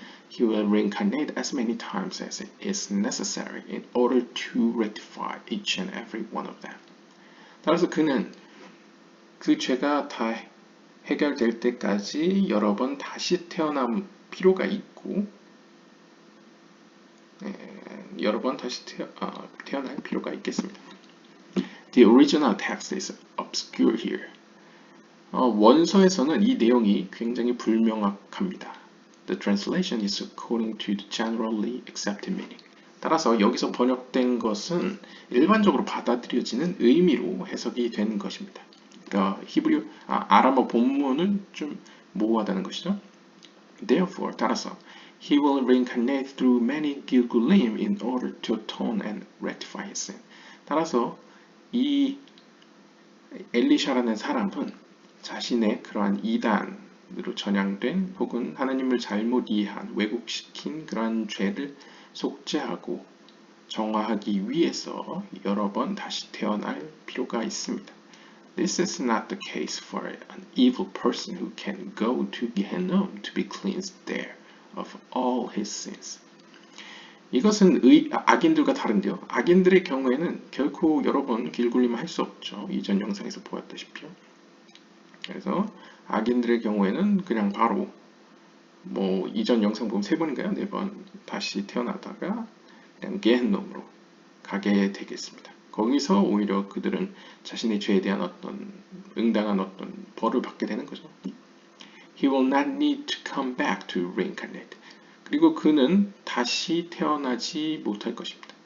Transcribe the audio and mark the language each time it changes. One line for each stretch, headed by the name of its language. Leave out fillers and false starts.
English: He will reincarnate as many times as it is necessary in order to rectify each and every one of them.
Korean: 따라서 그는 그 죄가 다 해결될 때까지 여러 번 다시 태어날 필요가 있고 여러 번 다시 태어날 필요가 있겠습니다.
English: The original text is obscure here.
Korean: 원서에서는 이 내용이 굉장히 불명확합니다.
English: The translation is according to the generally accepted meaning.
Korean: 따라서 여기서 번역된 것은 일반적으로 받아들여지는 의미로 해석이 되는 것입니다. 그러니까 아람어 본문은 좀 모호하다는 것이죠.
English: Therefore,
Korean: 따라서
English: he will reincarnate through many Gilgulim in order to atone and rectify his sin.
Korean: 따라서 이 엘리샤라는 사람은 자신의 그러한 이단으로 전향된 혹은 하나님을 잘못 이해한 왜곡시킨 그러한 죄를 속죄하고 정화하기 위해서 여러 번 다시 태어날 필요가 있습니다.
English: This is not the case for an evil person who can go to Gehenna to be cleansed there of all his sins.
Korean: 이것은 악인들과 다른데요. 악인들의 경우에는 결코 여러 번 길굴림을 할 수 없죠. 이전 영상에서 보았다시피요. 그래서 악인들의 경우에는 그냥 바로 이전 영상 보면 3번인가요? 4번 다시 태어나다가 그냥 게헨놈으로 가게 되겠습니다. 거기서 오히려 그들은 자신의 죄에 대한 응당한 벌을 받게 되는 거죠.
English: He will not need to come back to reincarnate.
Korean: 그리고 그는 다시 태어나지 못할 것입니다.